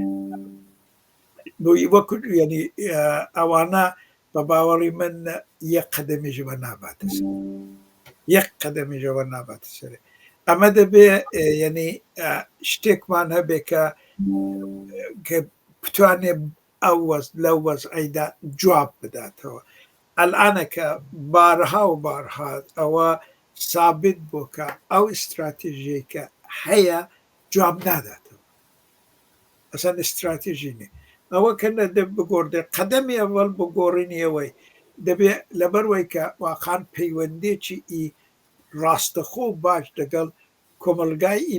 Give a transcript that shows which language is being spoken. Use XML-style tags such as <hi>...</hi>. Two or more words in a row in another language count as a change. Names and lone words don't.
<ckb>وەکو ینی ئەوانە بە باوەڕی من یەک قەدەمیژەوە ناباتە یەک قەدەمیژەوە ناباتە سەرێ ئەمە دەبێ ینی شتێکمان هەبێ کە بتوانێ ئەو لەو وەزعیدا جواب بداتەوە ئەلانە کە بارها و بارها ئەوە سابت بوو کە ئەو استراتیژی کە هەیە جواب ناداتەوە ئەسەن استراتیژی نیە ئەوە کە نەدە بگۆڕدێ قەدەمی ئەوەڵ بگۆڕینیەوەی دەبێ لەبەروەی کە واقعان پەیوەندێکی ڕاستەخۆ باش لەگەڵ کۆمەلگای</ckb>